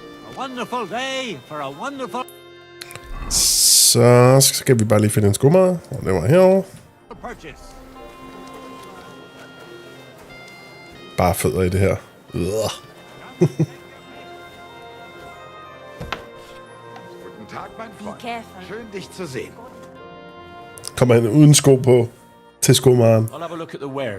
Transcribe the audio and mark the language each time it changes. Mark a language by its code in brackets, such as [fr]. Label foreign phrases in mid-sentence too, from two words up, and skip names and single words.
[en] Wonderful day for a wonderful... [da] Så skal vi bare lige finde en skummer, og det var herovre. Bare fødder i det her. [de] Guten Tag, mein Freund. Schön, dich zu sehen. [da] Kommer han uden sko på til skomaren. [en] I'll have a look at the wares.